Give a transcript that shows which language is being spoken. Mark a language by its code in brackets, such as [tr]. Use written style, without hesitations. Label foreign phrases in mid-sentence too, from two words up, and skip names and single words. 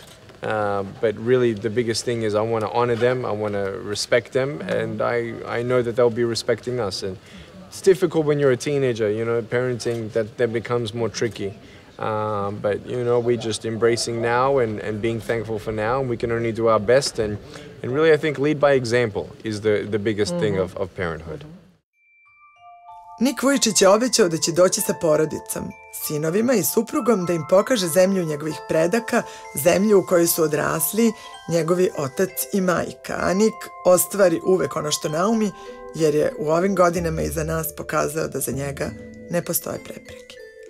[en] But really the biggest thing is I want to honor them, I want to respect them, and I know that they'll be respecting us. And it's difficult when you're a teenager, you know, parenting, that becomes more tricky. But, you know, we're just embracing now and being thankful for now, and we can only do our best. And really, I think lead by example is the biggest thing of parenthood. [sr] Nik Vujičić je obećao da će doći sa porodicom, sinovima i suprugom, da im pokaže zemlju njegovih predaka, zemlju u kojoj su odrasli njegovi otac i majka. A Nik ostvari uvek ono što naumi, jer je u ovim godinama iza nas pokazao da za njega ne postoje prepreke.